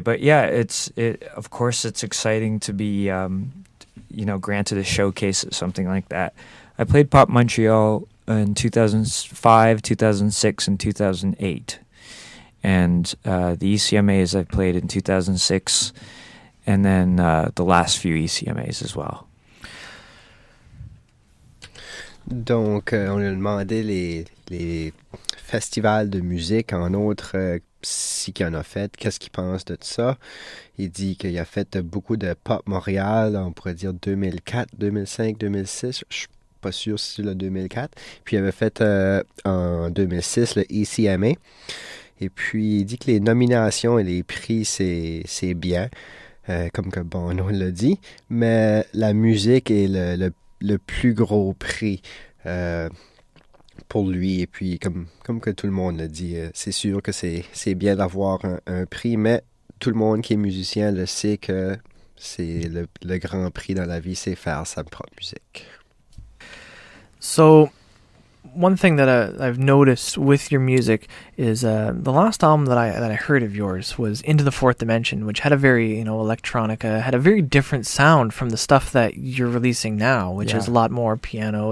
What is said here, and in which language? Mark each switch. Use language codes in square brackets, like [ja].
[en] But yeah, of course it's exciting to be granted a showcase at something like that. I played Pop Montreal in 2005, 2006, and 2008. And the ECMAs I played in 2006, and then the last few ECMAs as well. [fr] Donc, on lui a demandé les festivals de musique en autres, si qu'il en a fait, qu'est-ce qu'il pense de ça. Il dit qu'il a fait beaucoup de Pop Montréal, on pourrait dire 2004, 2005, 2006, je suis pas sûr si c'est le 2004. Puis il avait fait en 2006 le ECMA. Et puis il dit que les nominations et les prix, c'est bien, comme que Bono l'a dit, mais la musique est le plus gros prix pour lui. Et puis, comme que tout le monde l'a dit, c'est sûr que c'est bien d'avoir un prix, mais tout le monde qui est musicien le sait que c'est le grand prix dans la vie, c'est faire sa propre musique. [en] So, one thing that I've noticed with your music is the last album that I heard of yours was Into the Fourth Dimension, which had a very electronica, had a very different sound from the stuff that you're releasing now, which is a lot more piano.